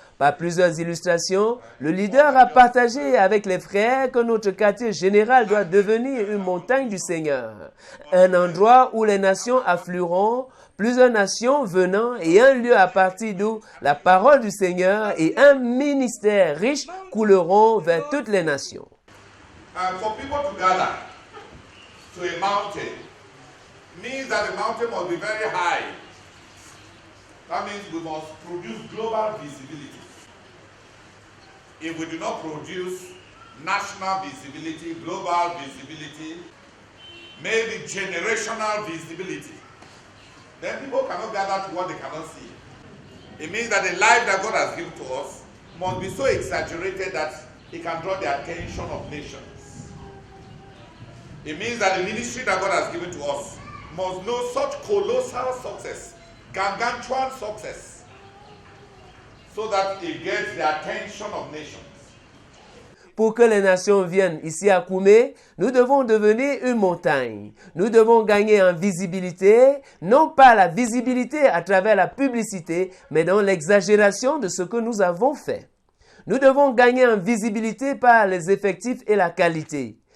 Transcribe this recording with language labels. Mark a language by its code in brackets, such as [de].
[fr] Par plusieurs illustrations, le leader a partagé avec les frères que notre quartier général doit devenir une montagne du Seigneur, un endroit où les nations afflueront, plusieurs nations venant et un lieu à partir d'où la parole du Seigneur et un ministère riche couleront vers toutes les nations. [en] For people to gather to a mountain means that the mountain must be very high. That means we must produce global visibility. If we do not produce national visibility, global visibility, maybe generational visibility, then people cannot gather to what they cannot see. It means that the life that God has given to us must be so exaggerated that it can draw the attention of nations. It means that the ministry that God has given to us must know such colossal success, gargantuan success, so that it gets the attention of nations. [fr] Pour que les nations viennent ici à Koumé, nous devons devenir une montagne. Nous devons gagner en visibilité, non pas la visibilité à travers la publicité, mais dans l'exagération de ce que nous avons fait. Nous devons gagner en visibilité par les effectifs et la qualité.